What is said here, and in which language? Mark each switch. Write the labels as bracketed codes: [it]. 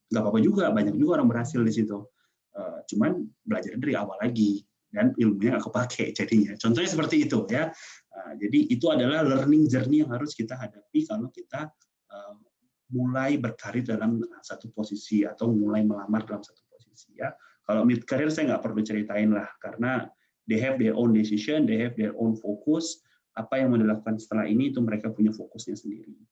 [id] Nggak apa-apa juga, banyak juga orang berhasil di situ. Cuman belajar dari awal lagi dan ilmunya nggak kepake jadinya. Contohnya seperti itu ya. Jadi itu adalah learning journey yang harus kita hadapi kalau kita mulai berkarir dalam satu posisi atau mulai melamar dalam satu posisi ya. [en] Kalau mid career saya nggak perlu ceritain lah, karena they have their own decision, they have their own focus. [id] Apa yang mau dilakukan setelah ini itu mereka punya fokusnya sendiri.